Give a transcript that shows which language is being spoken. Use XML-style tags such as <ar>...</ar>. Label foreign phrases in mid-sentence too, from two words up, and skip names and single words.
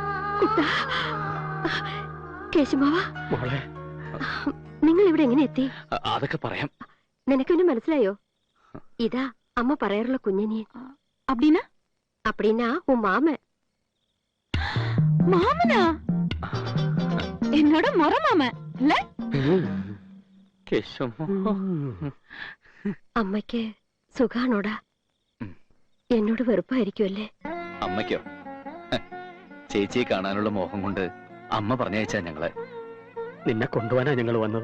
<ml>കേശുമാവ, മോളെ, നിങ്ങൾ ഇവിടെ എങ്ങനെ എത്തി? അതൊക്കെ പറയാം. നിനക്കെന്നെ മനസ്സിലായോ? ഇതാ അമ്മ പറയാറുള്ള കുഞ്ഞനിയൻ.</ml> <ta>அப்படின்னா? அப்படின்னா உன் மாமன். மாமனா? என்னோட முறை மாமன் இல்ல?</ta> <ml>അമ്മയ്ക്ക് സുഖാണോടാ? എന്നോട് വെറുപ്പായിരിക്കുമല്ലേ? അമ്മയ്ക്കോ? ചേച്ചിയെ കാണാനുള്ള മോഹം കൊണ്ട് അമ്മ പറഞ്ഞയച്ചാ ഞങ്ങളെ. നിന്നെ കൊണ്ടുപോകാനാ ഞങ്ങൾ വന്നത്.</ml>